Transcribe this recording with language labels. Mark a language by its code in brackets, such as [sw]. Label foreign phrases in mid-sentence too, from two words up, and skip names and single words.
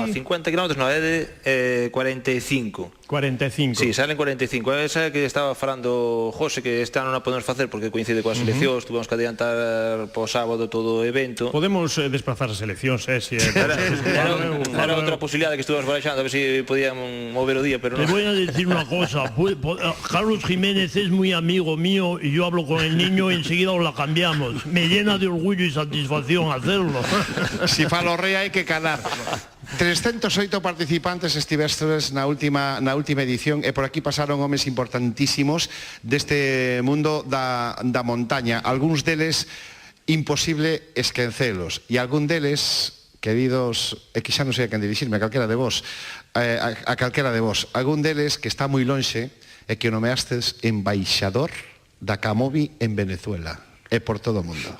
[gl] No, 50 km non, é de 45. 45. [es] Sí, salen 45. [gl] Esa que estaba falando José, que este ano non podemos facer porque coincide coas eleccións, tuvemos que adiantar po sábado todo o evento. Podemos desplazar as eleccións, si era outra posibilidade que estuvemos barallando, a ver se podíamos mover o día, pero no. [es] Te voy a decir una cosa, Carlos Jiménez es muy amigo mío y yo hablo con el niño y enseguida os la cambiamos. Me llena de orgullo y satisfacción hacerlo. [gl] Si falo rei hai que calar. 308 participantes estivestes na última edición e por aquí pasaron homes importantísimos deste mundo da montaña. Algúns deles imposible esquencelos e algún deles, queridos, e que xa non sei a quen dirixirme, a calquera de vos, algún deles que está moi lonxe e que o nomeastes embaixador da Camobi en Venezuela e por todo o mundo.